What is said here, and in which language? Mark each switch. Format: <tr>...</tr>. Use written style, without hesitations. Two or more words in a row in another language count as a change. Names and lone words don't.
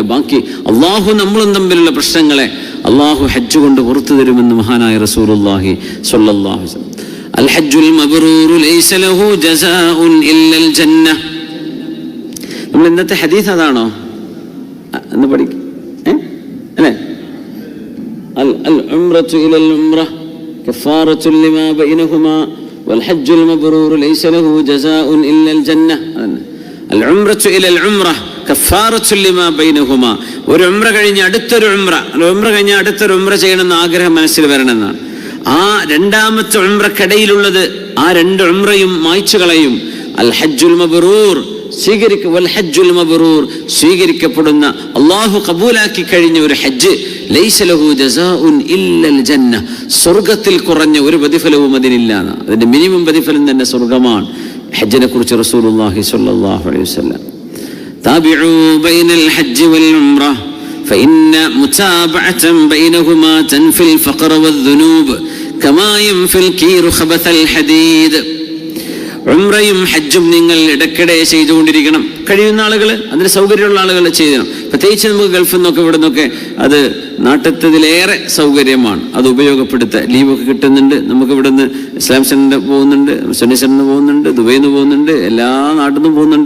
<ml>ബാക്കി അള്ളാഹു നമ്മളും തമ്മിലുള്ള പ്രശ്നങ്ങളെ അള്ളാഹു ഹജ്ജ് കൊണ്ട് പുറത്തു തരുമെന്ന് മഹാനായ റസൂലുള്ളാഹി</ml> <ar>صلى الله عليه وسلم. الحج المبرور ليس له جزاء إلا الجنة.</ar> <ml>നമ്മൾ ഇന്നത്തെ ഹദീസ് അതാണോ എന്ന് പഠിക്കും അല്ലേ?</ml> <ar>العمرة إلى العمرة كفارة لما بينهما والحج المبرور ليس له جزاء إلا الجنة. العمرة إلى العمرة كفارة لما بينهما.</ar> <ml>ഒരു ഉംറ കഴിഞ്ഞ് അടുത്തൊരു ഉംറ ചെയ്യണമെന്ന് ആഗ്രഹം മനസ്സിൽ വരണമെന്നാണ്. ആ രണ്ടാമത്തെ ഉംറക്കിടയിലുള്ളത് ആ രണ്ട് ഉംറയും മായ്ച്ചു കളയും.</ml> <ar>الحج المبرور</ar> <ml>സ്വീകരിക്കപ്പെടുന്ന അള്ളാഹു കബൂലാക്കി കഴിഞ്ഞ ഒരു ഹജ്ജ്,</ml> <ar>ليس له جزاء إلا الجنة,</ar> <ml>സ്വർഗത്തിൽ കുറഞ്ഞ ഒരു പ്രതിഫലവും അതിനില്ല. അതിന്റെ മിനിമം പ്രതിഫലം തന്നെ സ്വർഗമാണ്. ഹജ്ജിനെ കുറിച്ച്</ml> <ar>رسول الله صلى الله عليه وسلم تابعوا بين الحج والعمرة فإن متابعة بينهما تنفي الفقر والذنوب كما ينفي الكير خبث الحديد.</ar> <ml>ഉംറയും ഹജ്ജും നിങ്ങൾ ഇടയ്ക്കിടെ ചെയ്തുകൊണ്ടിരിക്കണം. കഴിയുന്ന ആളുകൾ, അതിന് സൗകര്യമുള്ള ആളുകൾ ചെയ്യണം. പ്രത്യേകിച്ച് നമുക്ക് ഗൾഫിൽ നിന്നൊക്കെ ഇവിടെ നിന്നൊക്കെ അത് നാട്ടിലത്തേറെ സൗകര്യമാണ്. അത് ഉപയോഗപ്പെടുത്തുക. ലീവൊക്കെ കിട്ടുന്നുണ്ട്. നമുക്ക് ഇവിടെ നിന്ന് ഇസ്ലാം സെന്ററിൽ പോകുന്നുണ്ട്, സുന്നി സെന്ററിൽ പോകുന്നുണ്ട്, ദുബൈയിൽ നിന്ന് പോകുന്നുണ്ട്, എല്ലാ നാട്ടിൽ നിന്നും പോകുന്നുണ്ട്.</ml>